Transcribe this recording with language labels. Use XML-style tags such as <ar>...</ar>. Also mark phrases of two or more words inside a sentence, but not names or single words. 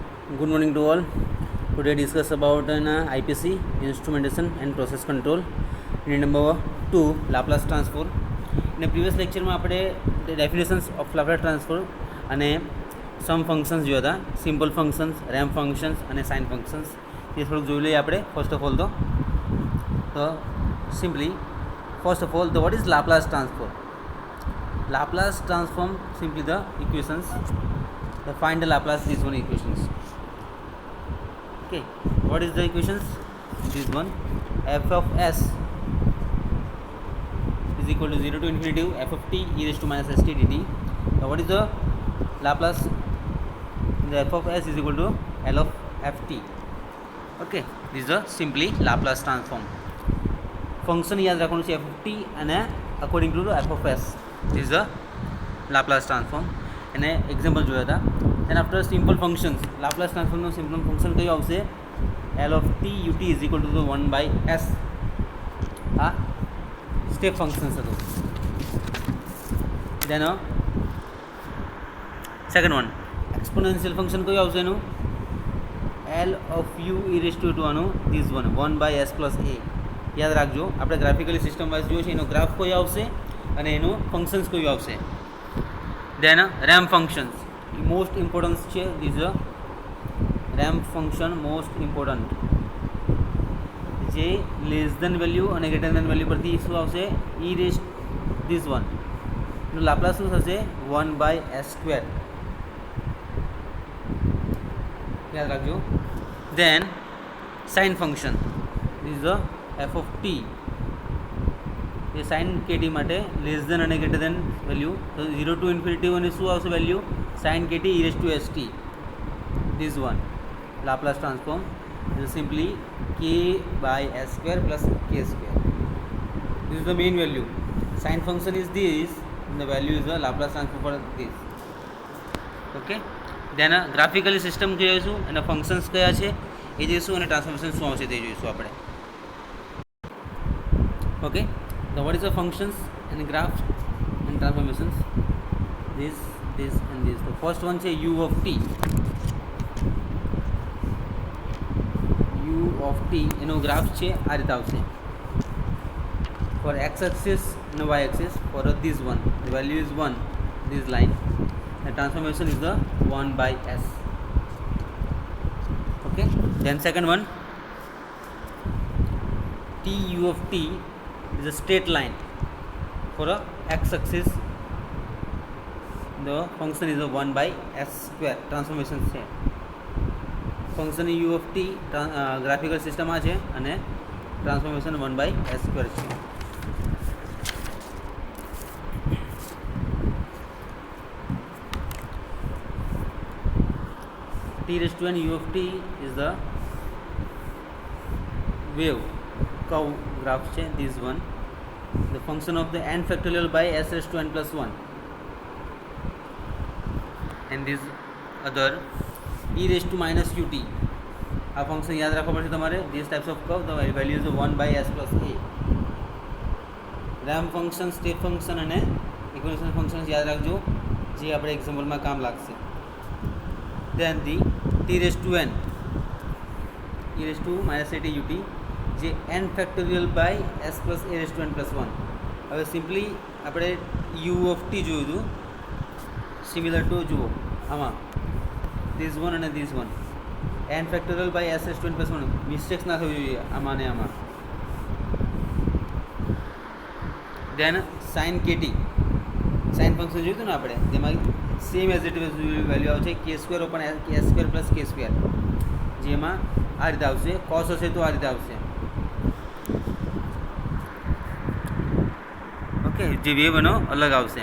<en>Good morning to all. Today discuss about an IPC, instrumentation and process control. Unit number 2, Laplace transform. In the previous lecture में આપણે definitions of Laplace transform અને some functions</en> <gu>જોયા હતા,</gu> <en>simple functions, ramp functions અને sine functions.</en> <gu>એ થોડુંક જોઈ લઈએ આપણે.</gu> <en>First of all તો simply first of all what is Laplace transform? Laplace transform simply the equations. Find the Laplace these one equations. Okay, what is the equations? This one, f of s is equal to 0 to infinity f of t e raised to minus st dt. Now what is the Laplace? The f of s is equal to L of ft. Okay, this is the simply Laplace transform. Function</en> <gu>યાદ રાખવાનું છે</gu> <en>f of t અને according to f of s. This is the Laplace transform.</en> <gu>અને એક્ઝામ્પલ જોયા હતા.</gu> <en>Then after simple functions, Laplace transform નો simple function</en> <gu>કયો આવશે?</gu> <en>L of t ut is equal to the 1 by s.</en> <gu>આ</gu> <en>step functions</en> <gu>હતું.</gu> <en>Then second one, exponential function</en> <gu>કયો આવશે એનું?</gu> <en>L of u e raised to આનું this one 1 by s plus a.</en> <gu>યાદ રાખજો, આપણે</gu> <en>graphically system wise</en> <gu>જોઈએ છે, એનો ગ્રાફ કયો આવશે અને એનું ફંક્શન્સ કયું આવશે.</gu> <en>Then ramp functions, most important છે. This is a ramp function most important.</en> <gu>જે</gu> <en>less than value</en> <gu>અને</gu> <en>greater than value</en> <gu>પરથી શું આવશે?</gu> <en>e raised this one</en> <gu>નું લાપ્લાસ શું થશે?</gu> <en>1 by s square.</en> <gu>યાદ રાખજો.</gu> <en>Then sine function, this is the f of t.</en> <gu>એ સાઇન કેટી માટે</gu> <en>less than</en> <gu>અને</gu> <en>greater than value,</en> <gu>તો</gu> <en>0 to infinity</en> <gu>અને શું આવશે વેલ્યુ?</gu> <en>sine kt e raised to st. This one Laplace transform is simply k by s square plus k square. This is the main value. Sine function is this and the value is the Laplace transform for this. Okay, then graphically system</en> <gu>જોઈશું અને functions કયા છે એ જોઈશું અને ટ્રાન્સફોર્મેશન શું આવશે તે જોઈશું આપણે.</gu> <en>Okay, so what is the functions and graphs and transformations? This and this. The first one છે u of t.</en> <gu>u of t એનો ગ્રાફ છે આ રીતે આવશે.</gu> <en>For x axis and y axis, for this one the value is 1, this line, the transformation is the 1 by s. Okay, then second one, t u of t is a straight line. For a x axis the function is a 1 by s square.</en> <gu>Transformation છે. ફંક્શન u of t</gu> <en>graphical system</en> <gu>આ છે અને ટ્રાન્સફોર્મેશન 1 by s square છે.</gu> <en>t raised to n u of t is the wave curve graph છે. This one, the function of the n factorial by s raised to n plus 1, and this other e raised to minus ut.</en> <gu>આ ફંક્શન યાદ રાખવા પડશે તમારે.</gu> <en>these types of curve, the value is 1 by s plus a. ramp function, step function</en> <gu>અને</gu> <en>exponential functions</en> <gu>યાદ રાખજો, જે આપણે એક્ઝામ્પલમાં કામ લાગશે.</gu> <en>then the t raised to n e raised to minus a t ut, જે n factorial by s પ્લસ a raised to n plus 1.</en> <gu>હવે સિમ્પલી આપણે u of t જોયું હતું,</gu> <en>similar to</en> <gu>જુઓ આમાં</gu> <en>this one</en> <gu>અને</gu> <en>this one, n factorial by s raised to n plus 1.</en> <gu>મિસ્ટેક્સ ના થવી જોઈએ આમાં ને આમાં.</gu> <en>then sin kt,</en> <gu>સાઇન ફંક્શન જોયું હતું ને આપણે, તેમાં</gu> <en>same as it is value</en> <gu>આવશે</gu> <en>k square open s square plus k square,</en> <gu>જેમાં આ રીતે આવશે. કોસ હશે તો આ રીતે આવશે. ઓકે, જે વેવ એનો અલગ આવશે.</gu>